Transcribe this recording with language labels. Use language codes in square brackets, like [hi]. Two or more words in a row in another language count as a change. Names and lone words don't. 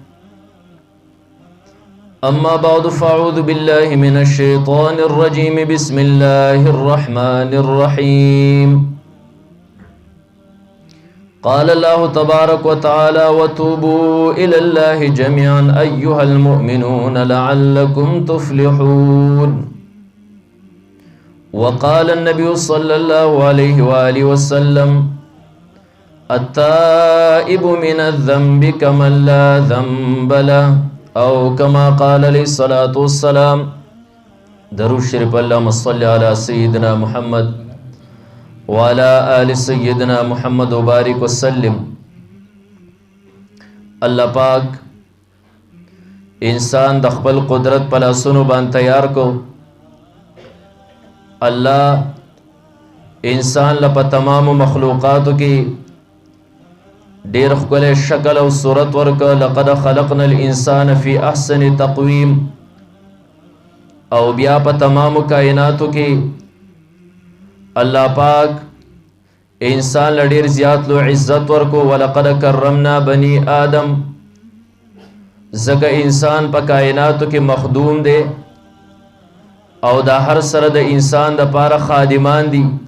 [ar] أما بعد فأعوذ بالله من الشيطان الرجيم بسم الله الرحمن الرحيم قال الله تبارك وتعالى وتوبوا إلى الله جميعا أيها المؤمنون لعلكم تفلحون وقال النبي صلى الله عليه وآله وسلم التائب من الذنب كمن لا ذنب له أو كما قال عليه الصلاة والسلام [ps] درود شریف [ar] اللهم صل على سيدنا محمد وعلى آل سيدنا محمد وبارك وسلم. [ps] الله پاک انسان د خپل قدرت په لاسونو باندې تیار کو. الله انسان له په تمام مخلوقاتو کې ډیر ښکلی شکل او صورت ورکړه. [ar] لقد خلقنا الانسان فی احسن تقویم. [ps] او بیا په تمامو کائناتو کې الله پاک انسان له ډیر زیات لو عزت ورکو. [ar] ولقد کرمنا بنی آدم. [ps] ځکه انسان په کائناتو کې مخدوم دی او دا هر سره د انسان د پاره خادمان دي.